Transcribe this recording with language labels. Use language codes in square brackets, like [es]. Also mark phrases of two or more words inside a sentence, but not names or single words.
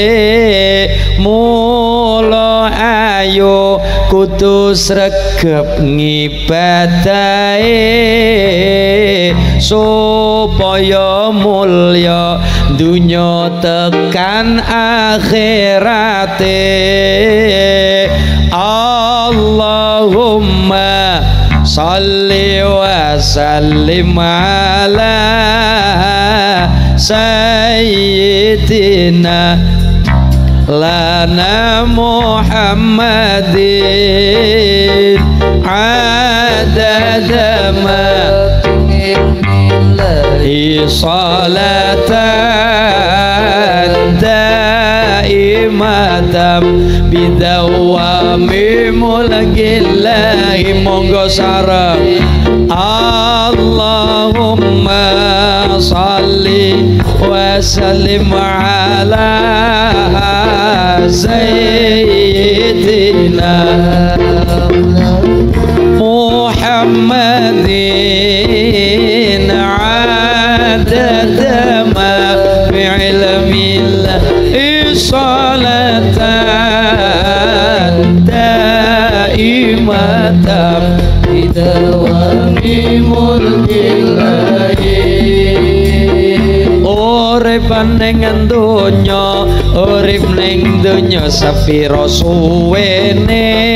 [jv] mula ayo kudu sregep ngibadahe supaya mulya dunya tekan akhirate [ar] اللهم صل وسلم على سيدنا لنا محمد عدد ما صلاة دائمة بدوام ملك الله [jv] monggo sareng [ar] اللهم صل وسلم على سيدنا محمد عدد ما في علم الله صلاة دائمة بدوام ملك الله [jv] urip ning donya urip ning donya sepira suwene